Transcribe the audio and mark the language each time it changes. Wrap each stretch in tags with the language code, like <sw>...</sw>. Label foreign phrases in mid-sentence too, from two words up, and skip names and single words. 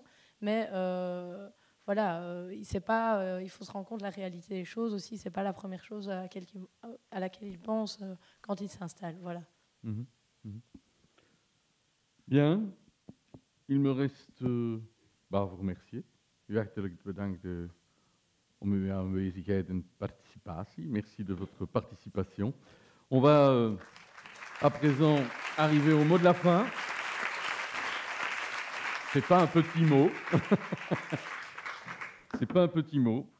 <fr>Mais voilà, il faut se rendre compte de la réalité des choses aussi. C'est pas la première chose à laquelle ils pensent quand ils s'installent. Voilà. Mmh. Mmh. Bien. Il me reste vous remercier.</fr> <nl>U hartelijk bedankt om uw aanwezigheid en participatie.</nl> <fr>Merci de votre participation. On va à présent arriver au mot de la fin. C'est pas un petit mot. C'est pas un petit mot.</fr>